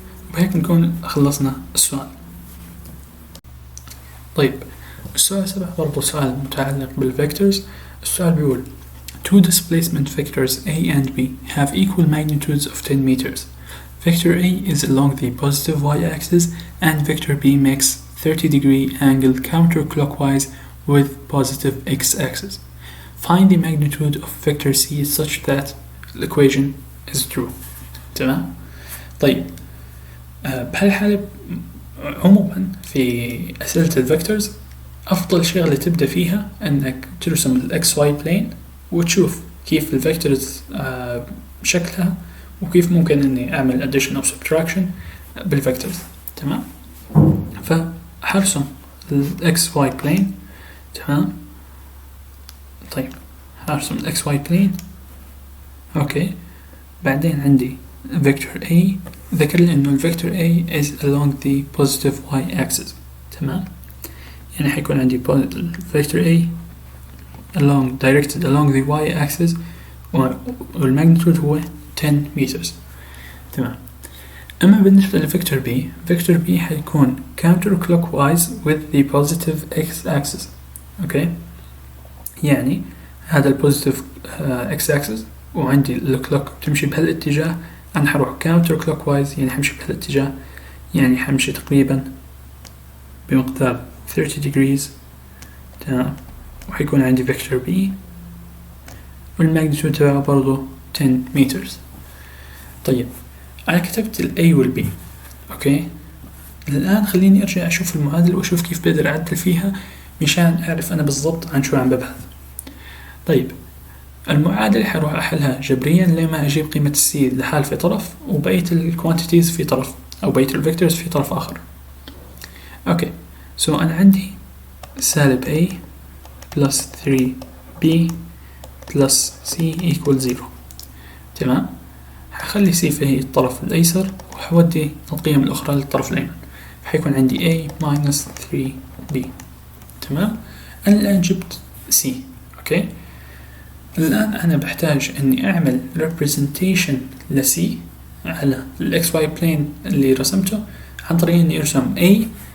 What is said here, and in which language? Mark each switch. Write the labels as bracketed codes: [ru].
[ar] وبهيك نكون خلصنا السؤال. طيب السؤال 7 برضو سؤال متعلق بالفيكتورز. السؤال بيقول [en] two displacement vectors A and B have equal magnitudes of 10 meters. Vector A is along the positive y-axis and vector B makes 30-degree angle counterclockwise with positive x-axis. Find the magnitude of vector C such that the equation is true. [ar] تمام. طيب بهالحالة عموما في أسئلة الفيكتورز أفضل شغلة تبدأ فيها أنك ترسم الإكس واي بلين وتشوف كيف الفيكتورز شكلها، وكيف ممكن أني أعمل addition أو subtraction بالفيكتورز، تمام. فحرسم الإكس واي بلين، تمام. طيب حرسم الإكس واي بلين، أوكي. بعدين عندي vector A، ذكر لي إنه الفيكتور A [en] is along the positive y-axis، [ar] تمام. يعني حيكون عندي [en] vector A directed along the y-axis، [ar] والماجنتيود هو [en] 10 meters، [ar] تمام. أما بالنسبة لفيكتور B، فيكتور B حيكون [en] counterclockwise with the positive x-axis، [ar] أوكي. يعني هذا البوزيتيف x-axis وعندي الكلوك تمشي بهالاتجاه، أنا حروح counterclockwise يعني حمشي بهالاتجاه، يعني حمشي تقريبا بمقدار 30 degrees، تمام. وحيكون عندي vector B والماجنتيود تبعه برضو [en] 10 meters. [ar] طيب أنا كتبت ال A وال B، أوكي. الآن خليني أرجع أشوف المعادلة وأشوف كيف بقدر أعدل فيها مشان أعرف أنا بالضبط عن شو عم ببحث. طيب المعادلة حروح أحلها جبريا لما أجيب قيمة السي لحال في طرف، وبقية الكوانتيتيز في طرف، أو بقية الفيكتورز في طرف آخر. أوكي، أنا عندي سالب [en] A plus 3B plus C equal 0، تمام. [ar] حخلي C في الطرف الأيسر وحودي القيم الأخرى للطرف الأيمن، حيكون عندي [en] A minus 3B، [ar] تمام. أنا الآن جبت C، أوكي. الآن أنا بحتاج أني أعمل representation ل C على ال XY plane اللي رسمته عن طريق أني أرسم A.